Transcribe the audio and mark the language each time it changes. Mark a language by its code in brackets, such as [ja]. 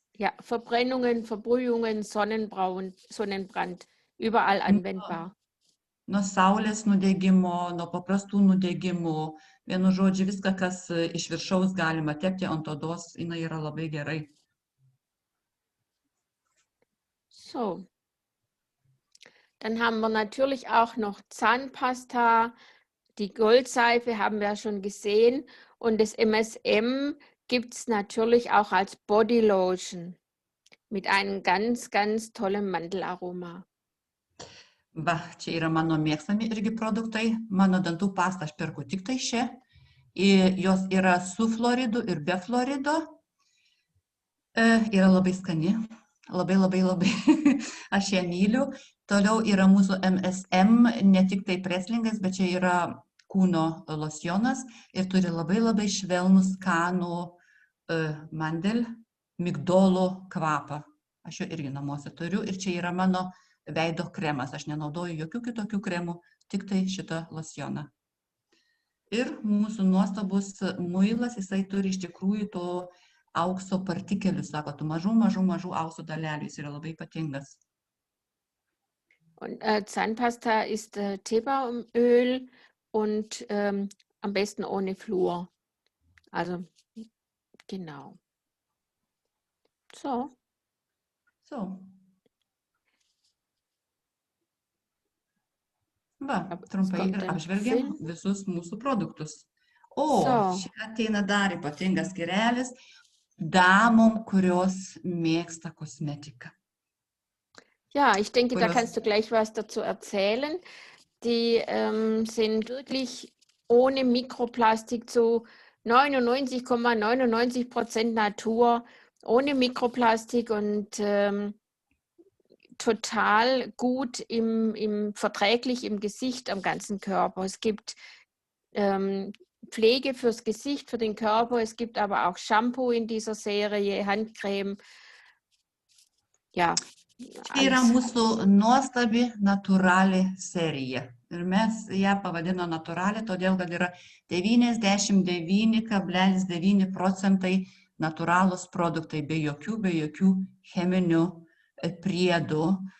[de] Ja, Verbrennungen, Verbrühungen, Sonnenbrand. Überall anwendbar. [lt] Nuo saulės nudegimo, nuo paprastų nudegimų, vienu žodžiu, viską, kas iš viršaus galima tepti ant odos, jinai yra labai gerai. [de] So. Dann haben wir natürlich auch noch Zahnpasta, die Goldseife haben wir schon gesehen und das MSM gibt es natürlich auch als Bodylotion mit einem ganz, ganz tollen Mandelaroma. [lt] Va, čia yra mano mėgstami irgi produktai. Mano dantų pastą aš perku tik tai čia. Jos yra su floridu ir be florido. Yra labai skani. Labai. Aš ją myliu. Toliau yra mūsų MSM, ne tik tai preslingas, bet čia yra kūno locionas ir turi labai švelnų skanų mandel, migdolų kvapą. Aš jo irgi namuose turiu ir čia yra mano veido kremas. Aš nenaudoju jokių kitokių kremų, tik tai šitą locioną. Ir mūsų nuostabus muilas, jisai turi iš tikrųjų to aukso partikelių, sako, tų mažų aukso dalelių, jis yra labai ypatingas. [de] Und Zahnpasta ist Teebaumöl und am besten ohne Fluor. Also, genau. So. [lt] Va, trumpai ir apžvelgiam visus mūsų produktus. O, čia ateina dar ypatingas skyrelis damom, kurios mėgsta kosmetiką. [de] Ja, ich denke, da kannst du gleich was dazu erzählen. Die sind wirklich ohne Mikroplastik zu 99,99% Natur, ohne Mikroplastik und total gut verträglich im Gesicht, am ganzen Körper. Es gibt Pflege fürs Gesicht, für den Körper. Es gibt aber auch Shampoo in dieser Serie, Handcreme. Ja. [lt] Tai yra mūsų nuostabi natūrali serija. Ir mes ją pavadino natūrali, todėl kad yra 99,9% natūralūs produktai, be jokių cheminių priedų.